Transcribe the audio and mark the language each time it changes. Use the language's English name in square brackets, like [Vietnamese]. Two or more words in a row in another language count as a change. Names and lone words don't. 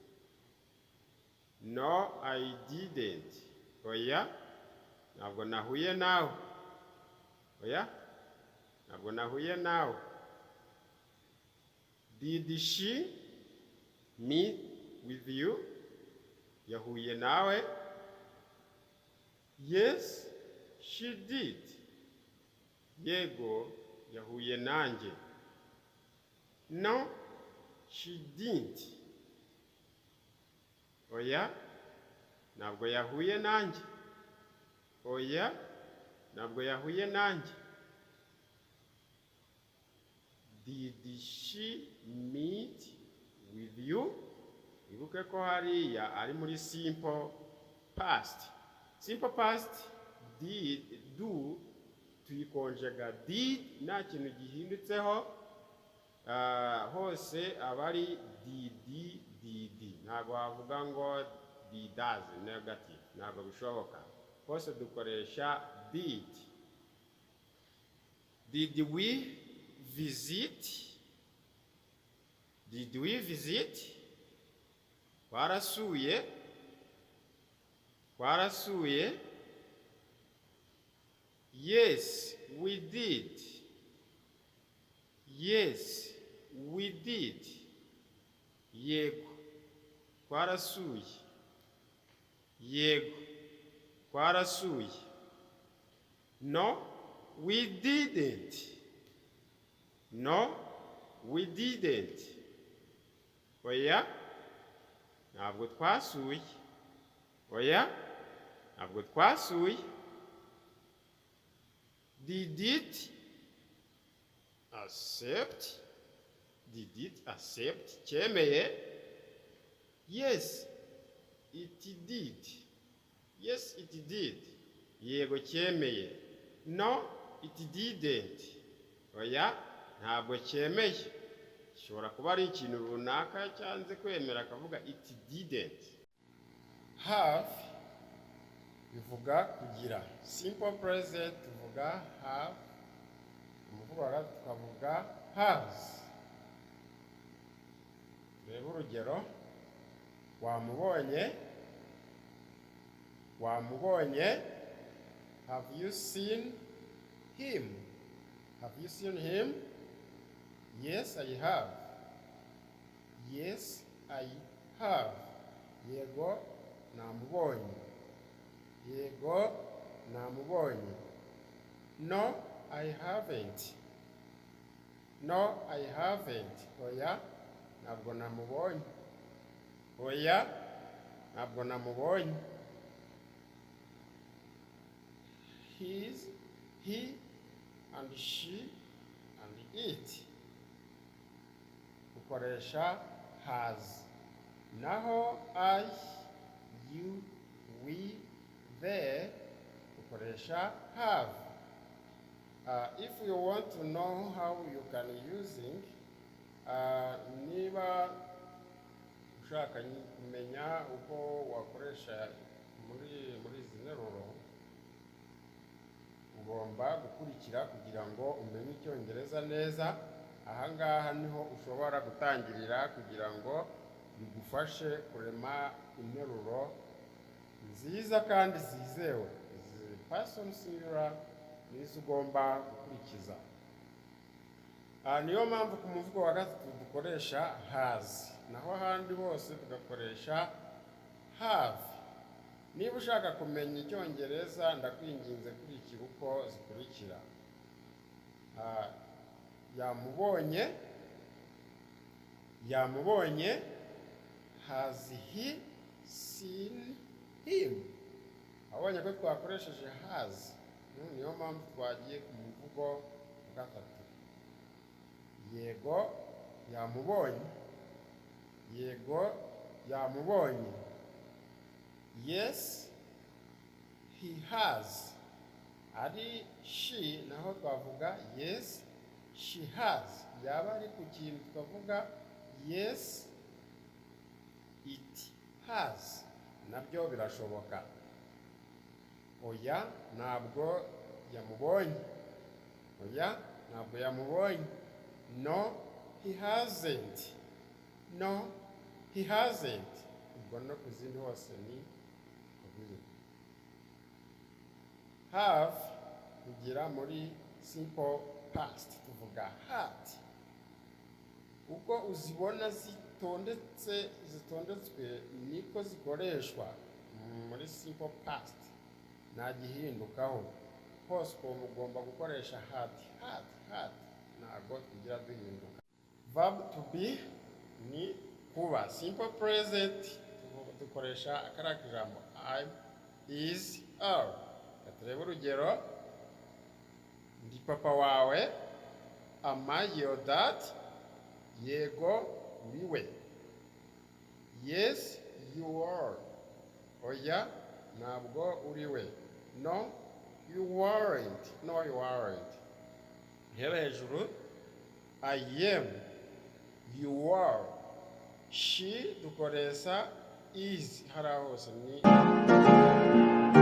[English] No, I didn't. [Kinyarwanda] Oya, ntabwo nahuye nawe. Oya, ntabwo nahuye nawe. [English] Did she meet with you? [Kinyarwanda] Yahuye nawe? [English] Yes, she did. [Kinyarwanda] Yego, yahuye nanjye. [English] No, she didn't. [Kinyarwanda] Oya, ntabwo yahuye nanjye. Oya, ntabwo yahuye nanjye. [English] Did she meet with you? [Kinyarwanda] Ibuke ko hariya ari muri [English] simple past. Simple past, did, do, tuyikonjega did, [Kinyarwanda] nta kintu gihindutseho, hose abari did. Ntabwo wavuga ngo does, negative. Ntabwo bishoboka. Hose dukoresha did. [English] Did we visit? Did we visit? Warasuye? Warasuye? Yes, we did. Yes, we did. [Kinyarwanda] Yego, warasuye. Yego, warasuye. [English] No, we didn't. No, we didn't. [Kinyarwanda] Oya, ntabwo twasuye. Oya, ntabwo twasuye. [English] Did it accept? Did it accept? Cyemeye? Yes, it did. Yes, it did. [Kinyarwanda] Yego cyemeye. [English] No, it didn't. [Kinyarwanda] Oya, ntabwo cyemeye. Gishobora kuba ari ikintu runaka cyanze kwemera akavuga [English] it didn't. [Kinyarwanda] Have bivuga kugira. [English] Simple present [Kinyarwanda] tuvuga have. Umuvugo wa tukavuga has. Reba urugero. Wamubonye. [English] Have you seen him? Have you seen him? Yes, I have. Yes, I have. [Kinyarwanda] Yego, namubonye. Yego, namubonye. [English] No, I haven't. No, I haven't. [Kinyarwanda] Oya, ntabwo namubonye. Oya, ntabwo namubonye. [English] He, and she, and it. [Kinyarwanda] Ukoresha has. [English] Naho I, you, we, they. Ukoresha have. If you want to know how you can using, [Kinyarwanda] niba ushaka kumenya uko wakoresha muri izi nteruro, ugomba gukurikira kugira ngo umenye icyongereza neza. Ahangaha niho ushobora gutangirira kugira ngo bigufashe kurema interuro nziza kandi zizewe. Izi [English] person singular [Kinyarwanda] nizo ugomba gukurikiza. Niyo mpamvu ku muvugo wa gatatu dukoresha has, naho ahandi hose tugakoresha have. Niba ushaka kumenya icyongereza ndakwinginze kurikira uko zikurikira. Yamubonye. [English] Has he seen him? [Kinyarwanda] Abonye ko twakoresheje has. Niyo mpamvu twagiye ku muvugo wa gatatu. Yego yamubonye. Yego yamubonye. [English] Yes, he has. [Kinyarwanda] Ari she, naho twavuga [English] yes, she has. [Kinyarwanda] Yaba ari ku kintu twavuga [English] yes, it has. [Kinyarwanda] Nabyo birashoboka. Oya, ntabwo yamubonye. Oya, ntabwo yamubonye. No, [English] he hasn't. No, he hasn't. [Kinyarwanda] Ubwo no kuzindi hose ni have kugira muri [English] simple past [Kinyarwanda] tuvuga had. Uko uzibona zitondetswe niko zikoreshwa muri [English] simple past. [Kinyarwanda] Nta gihindukaho. Hose ko mugomba gukoresha had. Ntago tugira duhinduka. [English] Verb to be [Kinyarwanda] ni kuba. [English] Simple present [Kinyarwanda] dukoresha akara kijambo [English] I, is, are. [Kinyarwanda] Turebe urugero. Ndi papa wawe. [English] Am I your dad? [Kinyarwanda] Yego, uriwe. [English] Yes, you are. [Kinyarwanda] Oya, ntabwo uriwe. [English] No, you weren't. No, you aren't. [Kinyarwanda] Hera hejuru. [English] I am. You are. She dukoresha is. [Kinyarwanda] Hara hose ni